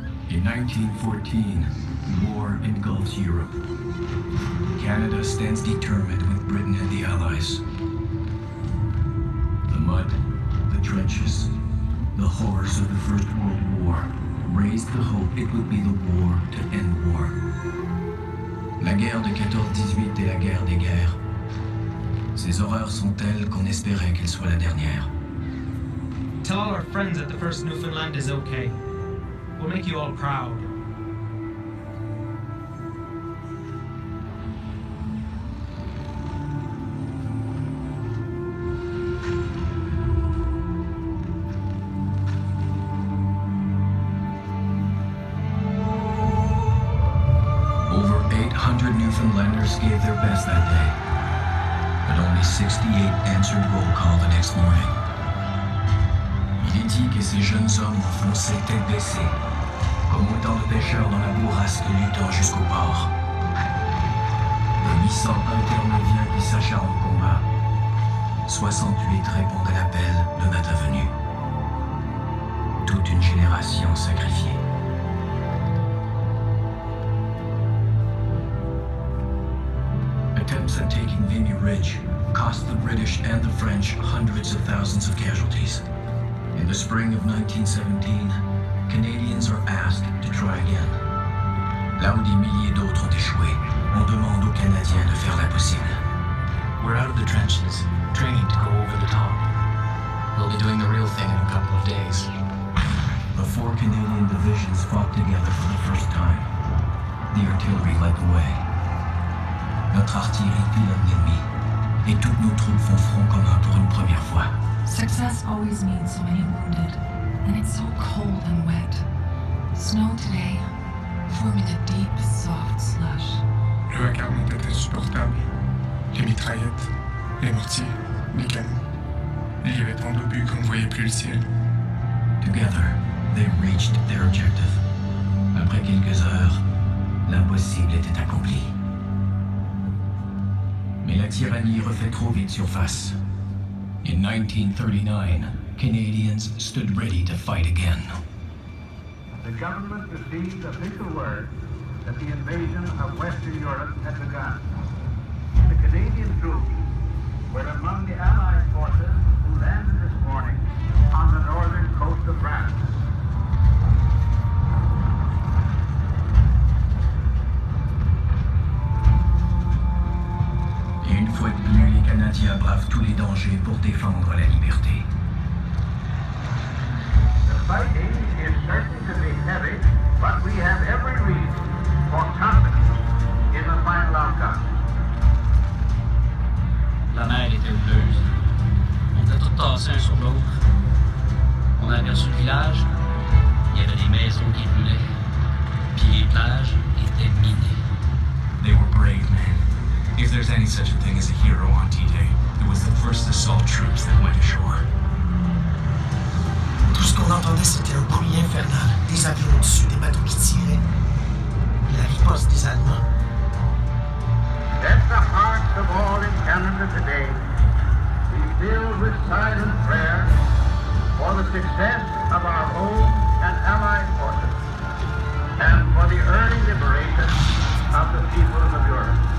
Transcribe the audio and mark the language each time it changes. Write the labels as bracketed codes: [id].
[en] In 1914, war engulfs Europe. Canada stands determined with Britain and the Allies. The mud, the trenches, the horrors of the First World War raised the hope it would be the war to end war. [fr] La guerre de 14-18 est la guerre des guerres. Ces horreurs sont telles qu'on espérait qu'elle soit la dernière. [en] Tell all our friends that the first Newfoundland is okay. We'll make you all proud. Over 800 Newfoundlanders gave their best that day, but only 68 answered roll call the next morning. [fr] Il est dit que ces jeunes hommes fonçaient tête baissée, comme autant de pêcheurs dans la bourrasque luttant jusqu'au port. De 800 intermédiaires qui s'acharnent au combat, 68 répondent à l'appel le matin venu. Toute une génération sacrifiée. [en] Attempts at taking Vimy Ridge cost the British and the French hundreds of thousands of casualties. In the spring of 1917, Canadians are asked to try again. [fr] Là où des milliers d'autres ont échoué, on demande aux Canadiens de faire l'impossible. [en] We're out of the trenches, training to go over the top. We'll be doing the real thing in a couple of days. The 4 Canadian divisions fought together for the first time. The artillery led the way. [fr] Notre artillerie pilonne l'ennemi, et toutes nos troupes font front commun pour une première fois. [en] Success always means so many wounded, and it's so cold and wet. Snow today, forming a deep, soft slush. [fr] Le vacarme était insupportable. Les mitraillettes, les mortiers, les canons. Il y avait tant d'obus qu'on ne voyait plus le ciel. [en] Together, they reached their objective. [fr] Après quelques heures, l'impossible était accompli. Mais la tyrannie refait trop vite surface. [en] In 1939, Canadians stood ready to fight again. The government received official word that the invasion of Western Europe had begun. The Canadian troops were among the Allied forces who landed this morning on the northern coast of France. [fr] Et une fois de plus, les Canadiens bravent tous les dangers pour défendre la liberté. [en] The fighting is certain to be heavy, but we have every reason for confidence in the final outcome. [fr] La mer était houleuse. On était tous tassés un sur l'autre. On a aperçu le village. Il y avait des maisons qui brûlaient. Puis les plages étaient minées. [en] They were brave men. If there's any such a thing as a hero on D-Day, it was the first assault troops that went ashore. [fr] Tout ce qu'on entendait, c'était un bruit infernal. Des avions au-dessus, des bateaux qui tiraient. La riposte des Allemands. [en] Let the hearts of all in Canada today be filled with silent prayer for the success of our own and allied forces and for the early liberation of the peoples of Europe.